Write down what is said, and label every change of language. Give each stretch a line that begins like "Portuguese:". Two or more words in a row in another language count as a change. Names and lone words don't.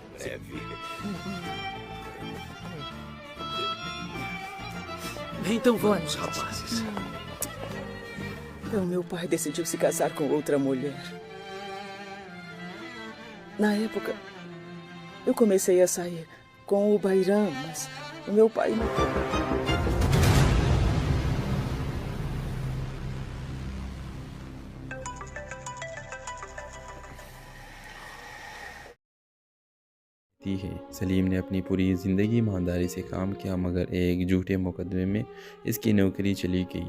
Portuguese: Então vamos, rapazes. Então meu pai decidiu se casar com outra mulher. Na época, eu comecei a sair com o Bairam, mas o meu pai não...
Hindi: है। सलीम ने अपनी पूरी ज़िंदगी ईमानदारी से काम किया, मगर एक झूठे मुकदमे में इसकी नौकरी चली गई।